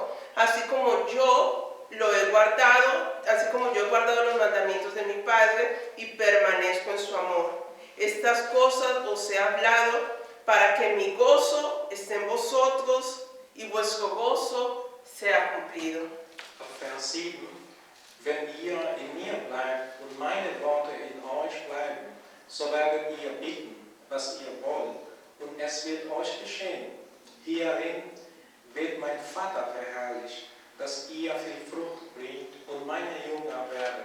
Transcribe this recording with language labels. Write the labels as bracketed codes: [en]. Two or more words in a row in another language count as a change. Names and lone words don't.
[es] Así como yo he guardado los mandamientos de mi Padre y permanezco en su amor. Estas cosas os he hablado para que mi gozo esté en vosotros y vuestro gozo sea cumplido. [de] Vers 7, wenn ihr in mir bleibt und meine Worte in euch bleiben, so werdet ihr bitten, was ihr wollt, und es wird euch geschehen. Hierin wird mein Vater verherrlicht, dass ihr viel Frucht bringt und meine Jünger werdet.